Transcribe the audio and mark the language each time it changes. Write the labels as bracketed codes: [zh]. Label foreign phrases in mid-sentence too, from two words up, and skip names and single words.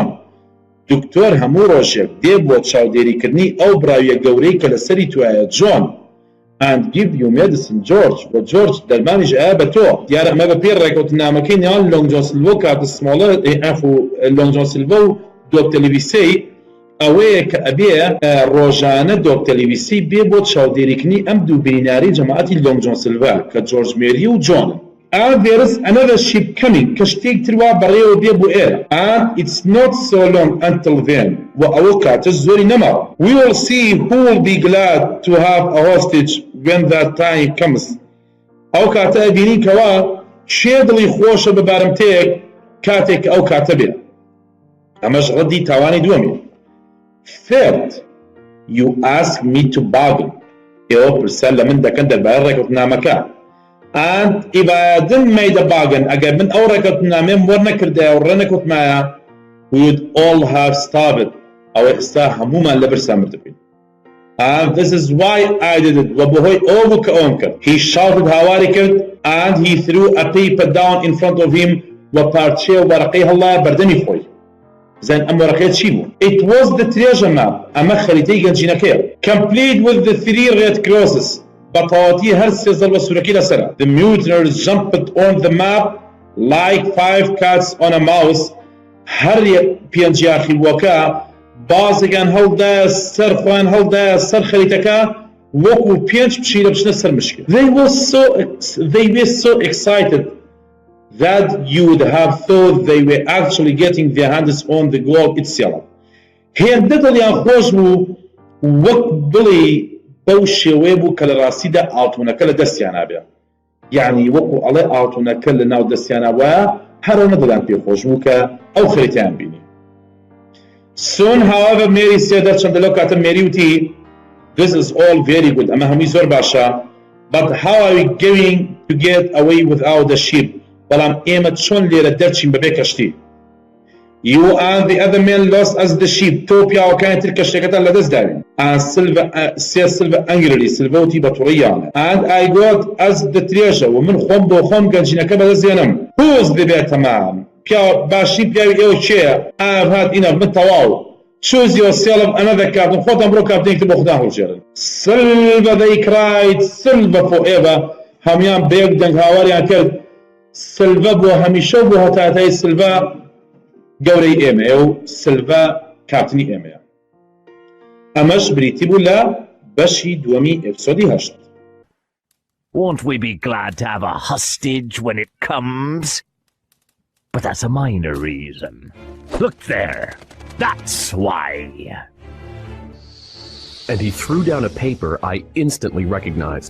[ckb] دکتۆر هەموو ڕۆژێک دێ بۆ چاودێریکردنی ئەو براویە گەورەی کە لەسەری توایە جۆن. [en] And give you medicine, George. [ckb] و جۆرج دەرمانیش ئایا بە تۆ. دیارە ئەمە بە پێ ڕێکەوتنامەکەی نێوان لۆنگ جۆن سیلڤە و کارتە سمۆڵە لۆنگ جۆن سیلڤە و دۆک تەلەڤیزیۆی ئەوەیە کە ئەبێ ڕۆژانە دۆک تەلەڤیزیۆی بێ بۆ چاودێریکردنی ئەم دوو بیناری جەماعەتی لۆنگ جۆن سیلڤە کە جۆرج مێری و جۆن. [en] And there is another ship coming. [ckb] کەشتێک تروا بەڕێوە بێ بۆ ئێرە. [en] And it's not so long until then. [ckb] و ئەوە کاتە زۆری نەماوە. [en] We will see who will be glad to have a hostage when that time comes. [ckb] ئەو کاتە ئەبینی کەوا کێ دڵی خۆشە بە بارمتەیەک کاتێک ئەو کاتە بێت. ئەمەش ڕەدی تاوانی دووەمی. [en] Third, you ask me to bargain. [ckb] ئێوە پرسیار لە من دەکەن دەربارەی ڕێکەوتنامەکە. [en] And if I hadn't made a bargain, [ckb] ئەگەر من ئەو ڕێکەوتنامەم وەرنەکردایە و ڕێنەکەوتمایە, [en] we would all have starved. [ckb] ئەوە ئێستا هەموومان لە برسا مردبین. [en] And this is why I did it. [ckb] وە بەهۆی ئەو بوو کە ئەوم کرد. [en] He shouted [ckb] هاواری کرد [en] and he threw a paper down in front of him [ckb] وە پارچەیە وەرەقەی هەڵایە بەردەمی خۆی. زين ئەم وەرەقەیە چی بوو؟ [en] It was the treasure map. [ckb] ئەمە خەریتەی گەنجینەکەیە. [en] Complete with the 3 red crosses. [ckb] بەتەواوەتی هەر سێ زەڵبە سوورەکەی لەسەرە. [en] The mutineers jumped on the map like 5 cats on a mouse. [ckb] هەر پێنج یاخیبووەکە بازێکیان هەڵدایە سەر خۆیان هەڵدایە سەر خەریتەکە وەکو 5 پشیلە بچنە سەر مشکل. [en] They were so excited that you would have thought they were actually getting their hands on the globe itself. [ckb] هێندە دڵیان خۆش بوو وەک بڵێ بەو شێوەیە بوو کە لە ڕاستیدا ئاڵتونەکە لە دەستیانە بێ. یعنی وەکو ئەڵێ ئاڵتونەکە لە ناو دەستیانە وایە هەرەوە دڵیان پێخۆش بوو کە ئەو خەریتیان بینی. [en] Soon, however, Mary said that [ckb] چەندە لەو کاتە مێری وتی [en] This is all very good. [ckb] ئەمە هەمووی زۆر باشە. [en] But how are we going to get away without the ship? [ckb] بەڵام ئێمە چۆن لێرە دەرچین بەبێ کەشتی؟ [en] You and the other men lost as the ship. [ckb] تۆ پیاوەکانی تر کەشتەکەتان لەدەست داوین. [en] And Silver angrily, Silver [ckb] وتی بە تووڕەیانە. [en] And I got as the treasure. [ckb] و من خۆم بۆ خۆم گەنجینەکە بەدەستێنم. [en] Who's the better man? [ckb] باشی پیاوی ئێوە کێیە؟ [en] I've had enough. [ckb] من تەواو. [en] Choose yourself another captain. [ckb] خۆتان بڕۆ کاپتێنێکی بۆ خوددا هەڵبژێرن. [en] Silver, they cried. Silver forever. [ckb] هەمویان بەیەک دەنگ هاواریان کرد سلڤە بۆ هەمیشە بۆ هەتاتای سلڤە گەورەی ئێمەیە و سلڤە کاپتنی ئێمەیە. ئەمەش بریتی بوو لە بەشی دووەمی ئێپسۆدی 8. [en] Won't we be glad to have a hostage when it comes? But that's a minor reason. Look there. That's why. And he threw down a paper I instantly recognized.